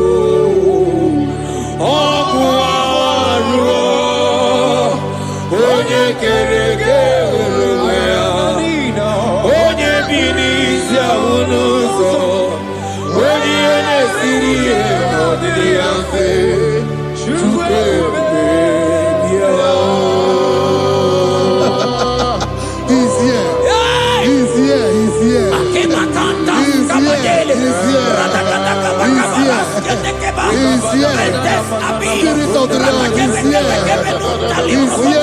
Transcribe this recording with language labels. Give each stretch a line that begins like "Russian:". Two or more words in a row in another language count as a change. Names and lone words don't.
Igbo: Ọkụ arụ Onye kere onwe ya Onye bi n'isi ahụ n'ụzọ Onye na-esiri ihe n'ọdịdị ya mfe Chukwu ebube bịa
English: He's here. He's here. He's here. He's here. He's here. Spirit of the Lord is here. He's here.